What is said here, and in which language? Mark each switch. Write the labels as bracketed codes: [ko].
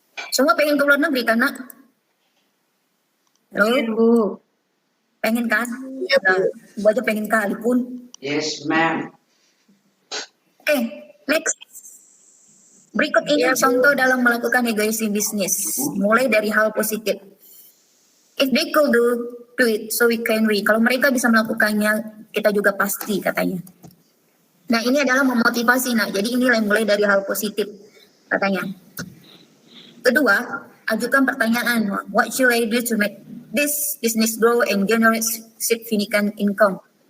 [id] Semua pengen ke luar negeri kan, Nak? Halo? Pengen, Bu. Pengen kan? Ya, Bu aja pengen kali pun. [en] Yes, ma'am. Oke, next. [id] Berikut ini contoh dalam melakukan negosiasi bisnis. Mulai dari hal positif. [en] If they could do it, so we can we. [id] Kalau mereka bisa melakukannya, kita juga pasti katanya. Nah, ini adalah memotivasi. Nah, jadi ini mulai dari hal positif katanya. Kedua, ajukan pertanyaan. [en] What should I do to make this business grow and generate significant income?